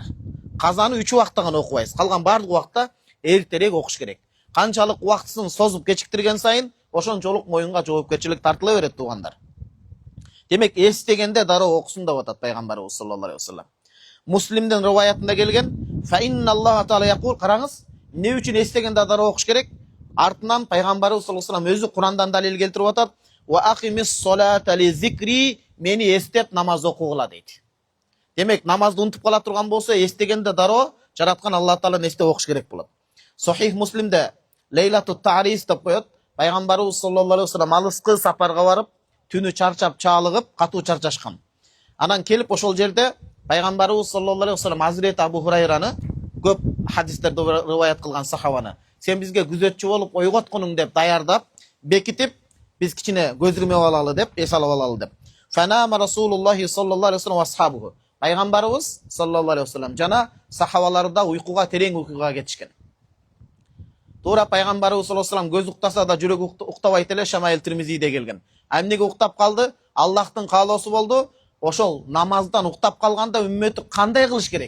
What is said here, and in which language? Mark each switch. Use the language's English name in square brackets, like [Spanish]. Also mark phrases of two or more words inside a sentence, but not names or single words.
[Kyrgyz] Казаны 3 убакытта гана окубайсыз. Калган бардык убакытта эртерээк окуш керек. Канчалык убактысын созуп кечиктирген сайын ошончолук моюнга жоопкерчилик тартыла берет туугандар. Демек эстегенде дароо окусун деп атат пайгамбарыбыз [Arabic] صلى الله عليه وسلم. [Kyrgyz] Муслимдин риваятында келген: [Arabic] "فإن الله تعالى يقول", [Kyrgyz] караңыз, эмне үчүн эстегенде дароо окуш керек? Артынан пайгамбарыбыз [Arabic] صلى الله عليه وسلم [Kyrgyz] өзү Курандан далил келтирип атат: [Arabic] "وأقم الصلاة لذكري", [Kyrgyz] мени эстеп намаз окугула дейт. Демек намазды унутуп кала турган болсо, эстегенде дароо жараткан Аллах тааланы эстеп окуш керек болот. Сахих Муслимде Лейлату Тарис деп коет. Пайгамбарыбыз [Arabic] صلى الله عليه وسلم [Kyrgyz] алыскы сапарга барып, түнү чарчап, чалыгып, катуу чарчашкан. Анан келип ошол жерде пайгамбарыбыз [Arabic] صلى الله عليه وسلم [Kyrgyz] Hazreti Абу Хурайраны, көп хадистерде риваят кылган сахабаны, "Сен бизге күзөтчү болуп ойготконуң" деп даярдап, бекитип, "Биз кичине көз ирмеп алалы" деп, эс алып алалы деп. [Arabic] فنام رسول الله صلى الله عليه وسلم أصحابه. [Kyrgyz] Пайгамбарыбыз [Arabic] صلى الله عليه وسلم [Kyrgyz] жана сахабалары да уйкуга, терең уйкуга кетишкен. Туура пайгамбарыбыз [Arabic] صلى الله عليه وسلم [Kyrgyz] көз уктаса да жүрөк уктабайт эле, Шамаил Тирмизиде келген. Эмнеге уктап калды? Аллахтын каалоосу болду. Ошол намаздан уктап калганда үммөтү кандай кылыш керек?